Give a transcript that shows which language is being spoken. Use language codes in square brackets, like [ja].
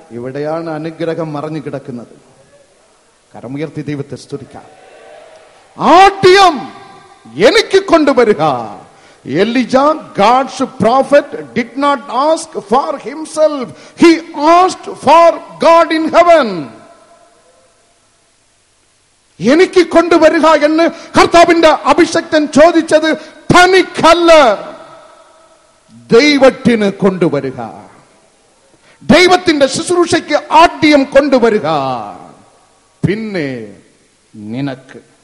[ml] ഇവിടെയാണ് അനുഗ്രഹം മറഞ്ഞു കിടക്കുന്നത്. കരമുയർത്തി ദൈവത്തെ സ്തുതിക്കാം. ആദ്യം എനിക്ക് കൊണ്ടുവരിക, [en] Elijah, God's prophet, did not ask for himself. He asked for God in heaven. [ml] എനിക്ക് കൊണ്ടുവരിക എന്ന് കർത്താവിന്റെ അഭിഷക്തൻ ചോദിച്ചത് തനിക്കല്ല, ദൈവത്തിന് കൊണ്ടുവരിക, ദൈവത്തിന്റെ ശുശ്രൂഷയ്ക്ക് ആദ്യം കൊണ്ടുവരിക, പിന്നെ നിനക്ക്.